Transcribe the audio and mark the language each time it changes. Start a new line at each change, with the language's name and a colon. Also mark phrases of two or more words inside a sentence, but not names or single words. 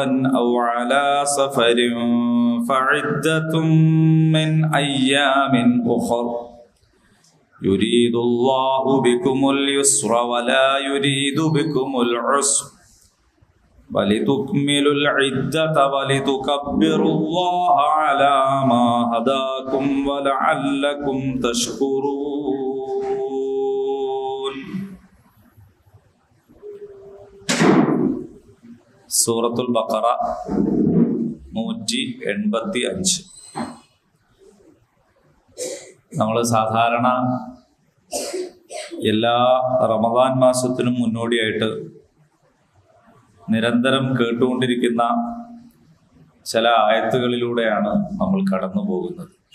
Arabic: أو على سفر فعدة من أيام أخر يريد الله بكم اليسر ولا يريد بكم العسر ولتكملوا العدة ولتكبروا الله على ما هداكم ولعلكم تشكرون.
Malayalam: സൂറത്തുൽ ബഖറ 185. നമ്മൾ സാധാരണ എല്ലാ റമദാൻ മാസത്തിനും മുന്നോടിയായിട്ട് നിരന്തരം കേട്ടുകൊണ്ടിരിക്കുന്ന ചില ആയത്തുകളിലൂടെയാണ് നമ്മൾ കടന്നു പോകുന്നത്.